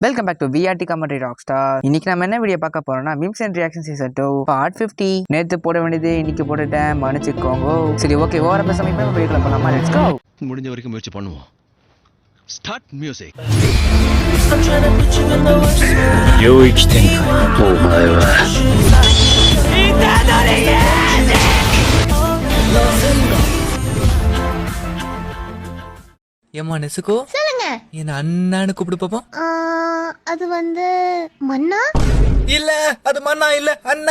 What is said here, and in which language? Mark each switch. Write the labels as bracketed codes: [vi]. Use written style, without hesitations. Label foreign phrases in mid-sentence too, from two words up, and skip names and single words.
[en] Welcome back to VRT commentary rockstar. [ta] இன்னைக்கு நம்ம என்ன வீடியோ பார்க்க போறோம்னா [en] memes and reaction season 2 part 50. [ta] நேத்து போட வேண்டியது இன்னைக்கு போட்டுட்டேன், மன்னிச்சுக்கோங்க. சரி, ஓகே, ஓவரா பேசாம இப்போ வீடியோக்குள்ள போலாமா? [en] Let's go. [ta] முடிஞ்ச வரைக்கும் முயற்சி பண்ணுவோம். [en] start music. [ja] 領域展開。お前は [ta] ஏம்மா நெசுக்கோ, சொல்லுங்க. என்ன அண்ணான்னு கூப்பிடு பாப்போம். அது வந்து மன்னா இல்ல, அது மண்ணா இல்ல, அண்ணா.